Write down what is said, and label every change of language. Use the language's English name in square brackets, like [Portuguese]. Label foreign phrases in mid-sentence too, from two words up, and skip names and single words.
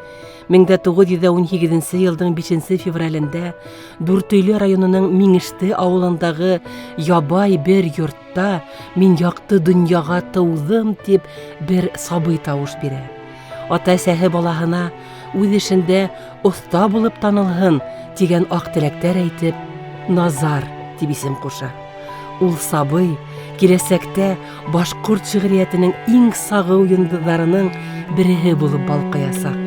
[Tatar] 1918 елның 5 февралендә Дүртөйле районының Миңеште авылындагы ябай бер йортта «Мин якты дөньяга тыудым» дип бер сабый тавыш бирә. [Bashkir] Ата-әсәһе балаһына үз эшендә оста булып танылһын дигән ак теләктәр әйтеп, Назар дип исем куша. Ул сабый киләсәктә башкорт шигъриятенең иң сагыу йолдызларының береһе булып балкыясак.